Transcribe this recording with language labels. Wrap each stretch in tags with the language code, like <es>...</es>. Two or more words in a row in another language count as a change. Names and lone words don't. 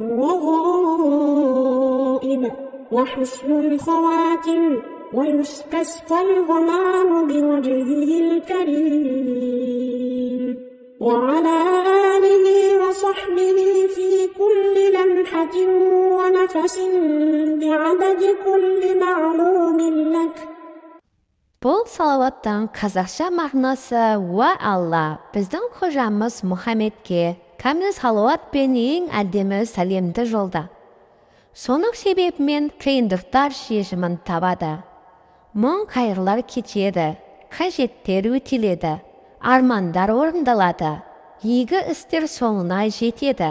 <ar>الرغائب وحسن الخواتم ويستسقى الغمام بوجهه الكريم وعلى آله وصحبه في كل لمحة ونفس بعدد كل معلوم لك.</ar> <kk>Бұл салауаттың қазақша мағынасы: «Уа Алла, біздің қожамыз Мұхаммедке кәміл салауат пен ең әдемі сәлемді жолда. Соның себебімен қиындықтар шешімін табады. Мұң қайғылар кетеді, қажеттер өтеледі, армандар орындалады, игі істер соңына жетеді.</kk>